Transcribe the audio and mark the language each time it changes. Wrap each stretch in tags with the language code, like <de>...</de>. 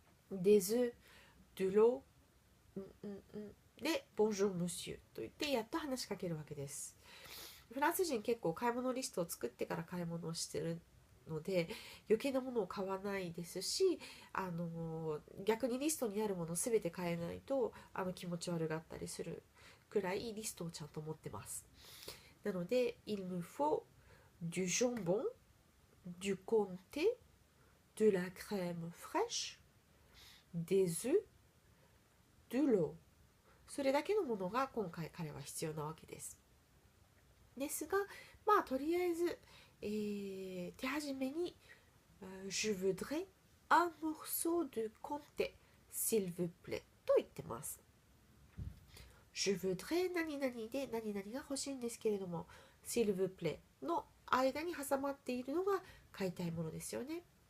<fr>des œufs, de l'eau</fr> <ja>で</ja> <fr>Bonjour monsieur</fr> <ja>と言ってやっと話しかけるわけです。フランス人結構買い物リストを作ってから買い物をしてるので余計なものを買わないですし、逆にリストにあるものを全て買えないと気持ち悪がったりするくらいリストをちゃんと持ってます。なので</ja> <fr>il me faut du jambon, du comté, de la crème fraîche, des œufs, de l'eau</fr> <ja>それだけのものが今回彼は必要なわけです。ですが、とりあえず、手始めに</ja> <fr>Je voudrais un morceau de comté s'il vous plaît</fr> <ja>と言ってます。</ja> <fr>Je voudrais</fr> <ja>何々で何々が欲しいんですけれども</ja> <fr>s'il vous plaît</fr> <ja>の間に挟まっているのが買いたいものですよね。</ja>